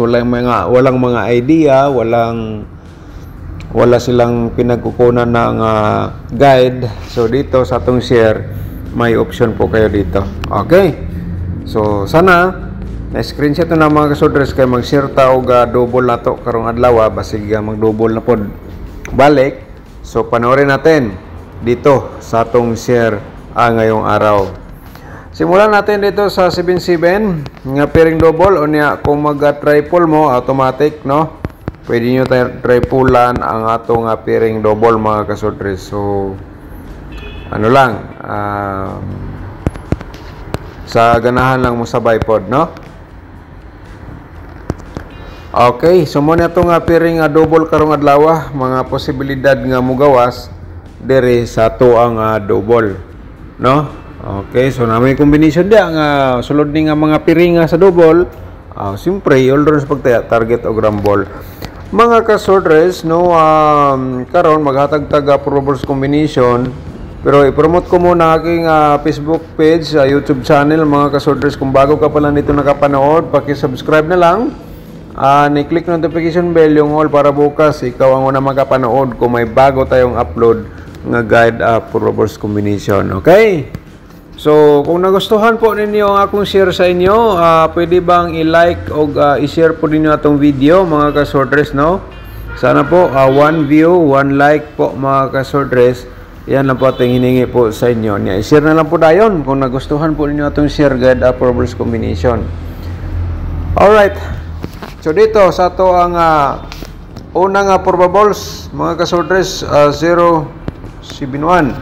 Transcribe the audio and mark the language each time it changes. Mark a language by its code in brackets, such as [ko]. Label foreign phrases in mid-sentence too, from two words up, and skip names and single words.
[tl] Walang mga idea, wala silang pinagkukunan ng guide. So dito sa atong share may option po kayo dito. [ceb] Okay, so sana na screenshot na mga kasordres kay mag-share ta og double na to karong adlaw, basig mag-double na po balik. [tl] So panoorin natin dito sa atong share ngayong araw. Simulan natin dito sa 77 nga [en] pairing double [tl] o niya kung mag-triple mo automatic, no? Pwede nyo tripulan ang atong [en] pairing double [tl] mga kasordres. [ceb] So ano lang sa ganahan lang mo sabay pod, no? Okay, so mo na itong [en] piring double [ceb] karong adlaw, mga posibilidad nga mugawas dere sa to ang double, no? Okay, so na may combination dia nga sulod ni nga mga piring sa double. Siyempre, all sa pagtaya target o grambol. Mga ka-sortress, no, karon maghatag-tag [en] probables combination. [tl] Pero i-promote ko muna aking Facebook page, YouTube channel, mga ka-sortress. Kung bago ka pa lang dito nakapanood, paki-subscribe na lang. Ni-click [en] notification bell [tl] yung all para bukas ikaw ang una makapanood kung may bago tayong upload nga [en] guide probables combination. Okay? [tl] So, kung nagustuhan po ninyo ang akong share sa inyo, pwede bang i-like o i-share po ninyo itong video, mga ka-sortress, no? Sana po, 1 view, 1 like po, mga ka-sortress. Yan lang po ating hiningi po sa inyo. I-share na lang po dayon kung nagustuhan po ninyo itong [en] share guide probables combination. Alright. [tl] So, dito, sa ito ang unang probables, mga ka-sortress, 071.